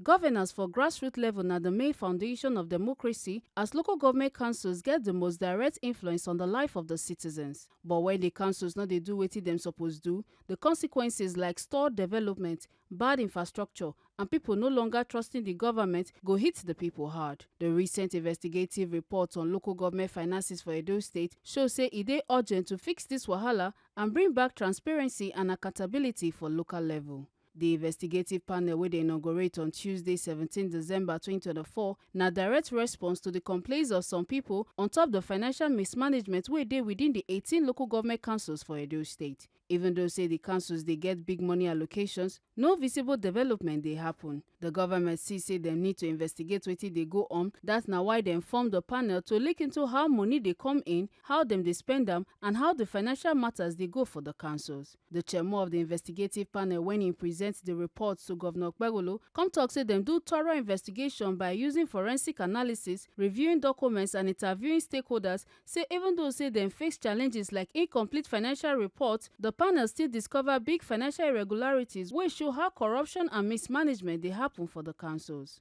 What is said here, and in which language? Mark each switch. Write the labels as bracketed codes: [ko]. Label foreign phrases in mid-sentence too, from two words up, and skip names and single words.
[pcm] Governance for grassroots level na the main foundation of democracy, as local government councils get the most direct influence on the life of the citizens. But when the councils no dey do wetin dem suppose do, the consequences like stalled development, bad infrastructure, and people no longer trusting the government go hit the people hard. The recent investigative report on local government finances for Edo State show say e dey urgent to fix this wahala and bring back transparency and accountability for local level. The investigative panel wey dey inaugurate on Tuesday 17 December 2024 na direct response to the complaints of some people on top the financial mismanagement wey dey within the 18 local government councils for Edo State. Even though say the councils dey get big money allocations, no visible development dey happen. The government see say dem need to investigate wetin dey go on. That's na why dem form the panel to look into how money dey come in, how dem dey spend am, and how the financial matters dey go for the councils. The chairmo of the investigative panel, when he presents the report to Governor Okpebholo, come talk say dem do thorough investigation by using forensic analysis, reviewing documents, and interviewing stakeholders. Say even though say dem face challenges like incomplete financial reports, the panel still discover big financial irregularities wey show how corruption and mismanagement dey happen for the councils.